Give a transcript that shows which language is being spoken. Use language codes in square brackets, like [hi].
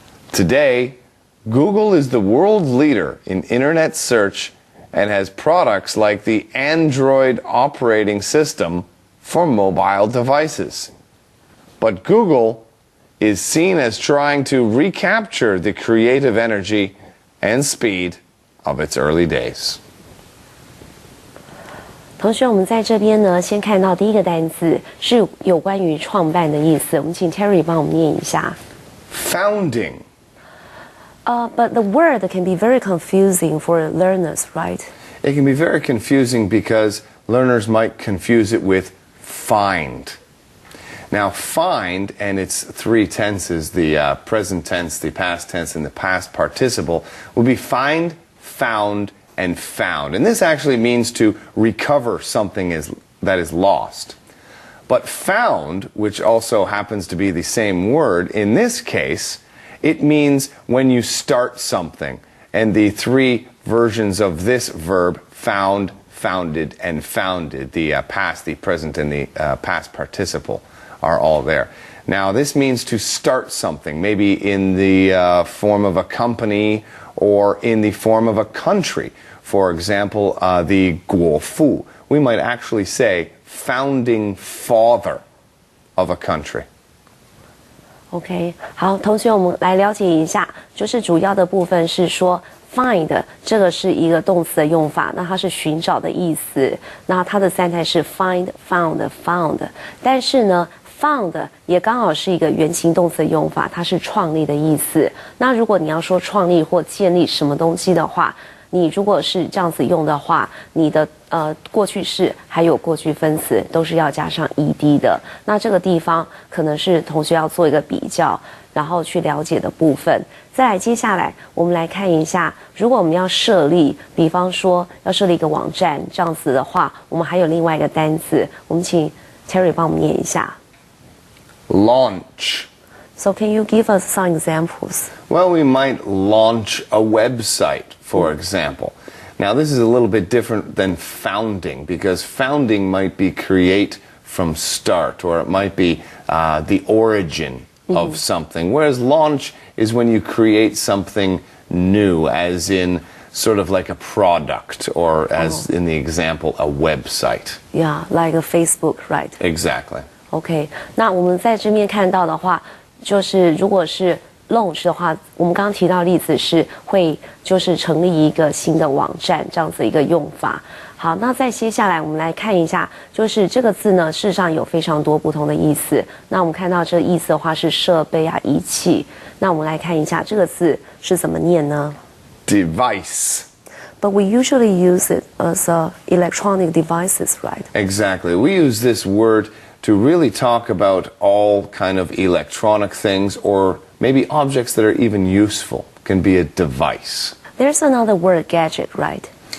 [en] Today, Google is the world leader in internet search and has products like the Android operating system for mobile devices. But Google is seen as trying to recapture the creative energy and speed of its early days. [zh] 同学，我们在这边呢，先看到第一个单词是有关于创办的意思，我们请 Terry 帮我们念一下。 [en] Founding. But the word can be very confusing for learners, right? It can be very confusing because learners might confuse it with find. Now, find and its three tenses, the present tense, the past tense, and the past participle, will be find, found, and found. And this actually means to recover something that is lost. But found, which also happens to be the same word, in this case, it means when you start something. And the three versions of this verb, found, founded, and founded, the past, the present, and the past participle, are all there. Now, this means to start something, maybe in the form of a company or in the form of a country. For example, the 国父. We might actually say founding father of a country. [zh] OK， 好，同学，我们来了解一下，就是主要的部分是说 find 这个是一个动词的用法，那它是寻找的意思，那它的三态是 [en] find, found, found， [zh] 但是呢 found 也刚好是一个原形动词的用法，它是创立的意思。那如果你要说创立或建立什么东西的话，你如果是这样子用的话，你的过去式还有过去分词都是要加上 ed 的。那这个地方可能是同学要做一个比较，然后去了解的部分。再来，接下来我们来看一下，如果我们要设立，比方说要设立一个网站这样子的话，我们还有另外一个单词，我们请 Terry 帮我们念一下。 [en] Launch. So can you give us some examples? Well, we might launch a website, for example. Now, this is a little bit different than founding, because founding might be create from start, or it might be the origin of something, whereas launch is when you create something new, as in sort of like a product, or as in the example, a website. Yeah, like a Facebook, right? Exactly. [zh] OK， 那我们在这边看到的话，就是如果是 launch 的话，我们刚刚提到的例子是会就是成立一个新的网站这样子一个用法。好，那再接下来我们来看一下，就是这个字呢，事实上有非常多不同的意思。那我们看到这个意思的话是设备啊、仪器。那我们来看一下这个字是怎么念呢 [en] Device. But we usually use it as electronic devices, right? Exactly. We use this word to really talk about all kind of electronic things, or maybe objects that are even useful can be a device. There's another word, gadget, right?